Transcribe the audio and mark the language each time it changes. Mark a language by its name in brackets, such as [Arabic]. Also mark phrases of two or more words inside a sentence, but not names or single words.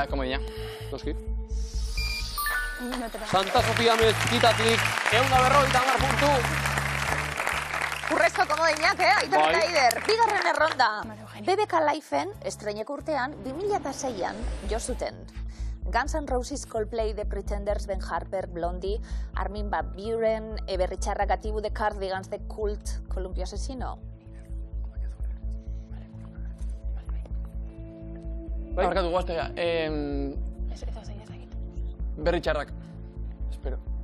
[Basque] Komoina. Noski. Santa Sofia mezkitatik 150 puntu. Urrezko komodinak, Aitor eta Eider. Bigarren erronda. BBK Lifeen estreineko urtean 2006an jo zuten. Guns N' Roses, Coldplay, The Pretenders, Ben Harper, Blondie, Armin van Buuren, Berri Txarrak, Atibu, The Cardigans, The Cult, Columpio Asesino. Barkatu guaztea. Berri Txarrak. Espero.